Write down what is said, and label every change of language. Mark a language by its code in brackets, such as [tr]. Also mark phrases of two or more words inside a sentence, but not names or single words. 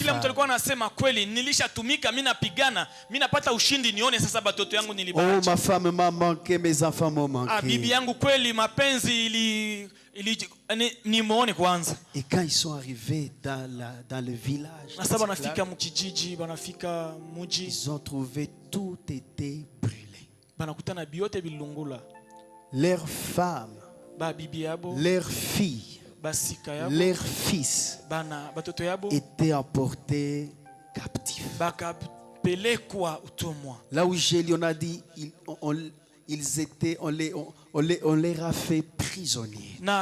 [sw] kila mtu alikuwa anasema kweli nilishatumika mimi napigana mimi napata ushindi nione sasa batoto yangu nilibaacha. [fr] Oh, ma femme m'a manqué, mes enfants m'ont manqué. [sw] Bibi yangu kweli mapenzi nimuone kwanza. [fr] Et quand ils sont arrivés dans le village, [sw] sasa banafika mkijiji banafika muji, [fr] ils ont trouvé tout était brûlé. [sw] Banakutana biote bilungula. [fr] Leurs femmes, leurs filles, leurs fils étaient emportés captifs. Là où Gélion a dit, on les a fait prisonniers.